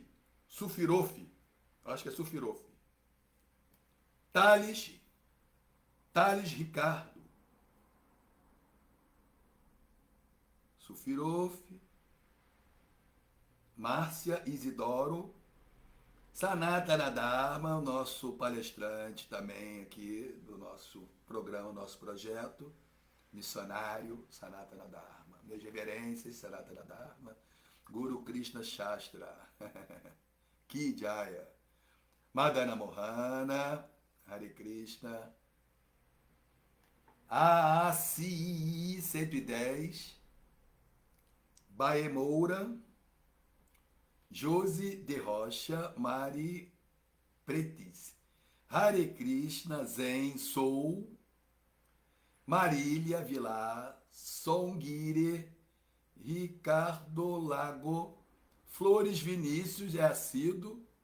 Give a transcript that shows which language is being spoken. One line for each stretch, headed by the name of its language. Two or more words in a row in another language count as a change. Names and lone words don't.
Portuguese: Sufirofi, acho que é Sufirofi, Thales Thales Ricardo, Sufirof, Márcia Isidoro, Sanatana Dharma, o nosso palestrante também aqui do nosso programa, nosso projeto missionário, Sanatana Dharma. Minhas reverências, Sanatana Dharma, Guru Krishna Shastra, Ki Jaya, Madana Mohana, Hare Krishna, AACI 110, Bae Moura, Josi de Rocha, Mari Pretis, Hare Krishna, Zen Sou, Marília Vilar, Songire, Ricardo Lago, Flores Vinícius, é assíduo,